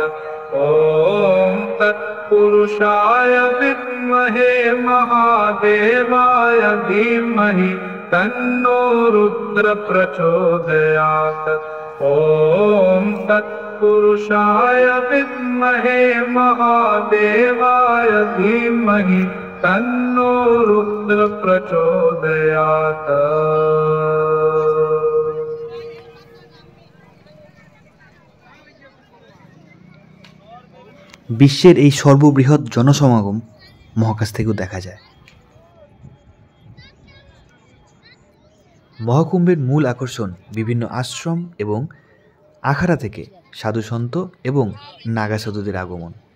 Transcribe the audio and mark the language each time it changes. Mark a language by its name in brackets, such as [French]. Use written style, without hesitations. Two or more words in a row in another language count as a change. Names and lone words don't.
[Sanskrit] ॐ तत्पुरुषाय विद्महे महादेवाय धीमहि तन्नो रुद्र प्रचोदयात्। ॐ तत्पुरुषाय विद्महे महादेवाय धीमहि तन्नो रुद्र प्रचोदयात्। [Bangla] বিশ্বের এই সর্ববৃহৎ জনসমাগম মহাকাশ থেকেও দেখা যায়। মহাকুম্ভের মূল আকর্ষণ বিভিন্ন আশ্রম এবং আখাড়া থেকে সাধুসন্ত এবং নাগা সাধুদের আগমন।